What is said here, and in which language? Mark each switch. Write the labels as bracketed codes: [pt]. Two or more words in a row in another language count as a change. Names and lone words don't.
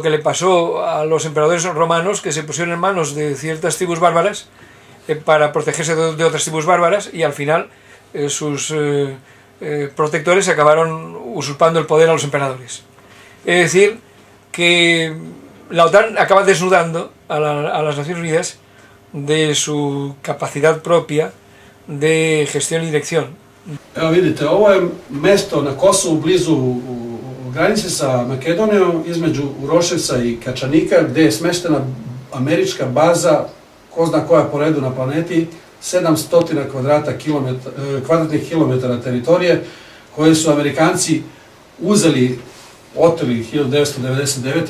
[es] que le pasó a los emperadores romanos, que se pusieron en manos de ciertas tribus bárbaras para protegerse de otras tribus bárbaras, y al final sus protectores acabaron usurpando el poder a los emperadores. Es decir, que la OTAN acaba desnudando a las Naciones Unidas de su capacidad propia de gestión y dirección. [sr] Evo vidite, ovo je mesto na Kosovu blizu granice sa Makedonijom, između Uroševca i Kačanika, gdje je smeštena američka baza, ko zna koja po redu na planeti, 700 kvadratnih kilometara teritorije, koje su Amerikanci uzeli, oteli 1999.